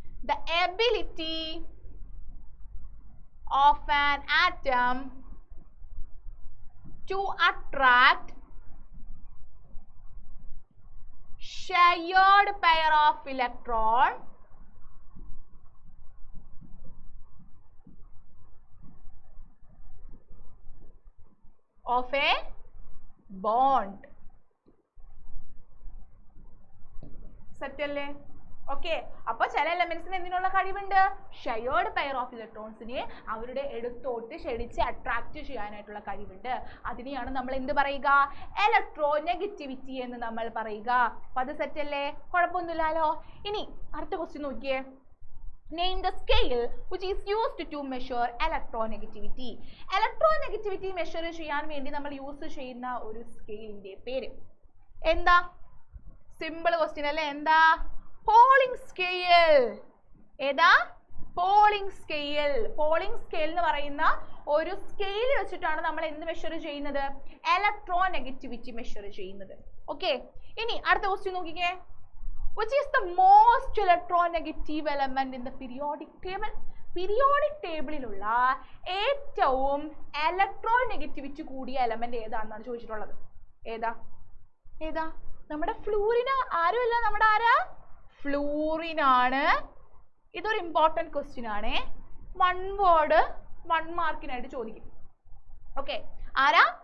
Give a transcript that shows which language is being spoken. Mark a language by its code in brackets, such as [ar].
[en] The ability of an atom to attract shared pair of electron of a bond. [ml] Set അല്ലേ? Okay, അപ്പൊ ചില എലമെന്റ്സിന് എന്തിനുള്ള കഴിവുണ്ട്? Shared pair of ഇലക്ട്രോൺസിനെ അവരുടെ അടുത്തോട്ട് ക്ഷണിച്ച് അട്രാക്ട് ചെയ്യാനായിട്ടുള്ള കഴിവുണ്ട്. അതിനെയാണ് നമ്മൾ എന്ത് പറയുക? ഇലക്ട്രോനെഗറ്റിവിറ്റി എന്ന് നമ്മൾ പറയുക. അപ്പൊ അത് സെറ്റ് അല്ലേ? കുഴപ്പമൊന്നുമില്ലല്ലോ. ഇനി അടുത്ത ക്വസ്റ്റ്യൻ നോക്കിയേ. [en] Name the scale which is used to measure electronegativity. [ml] Electronegativity measure ചെയ്യാൻ വേണ്ടി നമ്മൾ യൂസ് ചെയ്യുന്ന ഒരു സ്കെയിലിന്റെ പേര് എന്താ? സിമ്പിൾ ക്വസ്റ്റ്യൻ അല്ലേ? എന്താ? Polling scale. ഏതാ? Polling scale. പോളിംഗ് സ്കെയിൽ എന്ന് പറയുന്ന ഒരു സ്കെയിൽ വെച്ചിട്ടാണ് നമ്മൾ എന്ത് മെഷർ ചെയ്യുന്നത്? ഇലക്ട്രോനെഗറ്റിവിറ്റി മെഷർ ചെയ്യുന്നത്. ഓക്കെ, ഇനി അടുത്ത ക്വസ്റ്റ്യൻ നോക്കിക്കേ. [en] Which is the most electronegative element in the periodic table? [ml] Periodic ടേബിളിലുള്ള ഏറ്റവും ഇലക്ട്രോനെഗറ്റിവിറ്റി കൂടിയ എലമെന്റ് ഏതാണെന്നാണ് ചോദിച്ചിട്ടുള്ളത്. ഏതാ? നമ്മുടെ ഫ്ലൂറിൻ. ആരുമില്ല, നമ്മുടെ ആരാ? ഫ്ലൂറിനാണ് ഇതൊരു ഇമ്പോർട്ടൻറ്റ് ക്വസ്റ്റ്യൻ ആണ്. 1 വേർഡ് 1 മാർക്കിനായിട്ട് ചോദിക്കും. ഓക്കെ, ആരാ?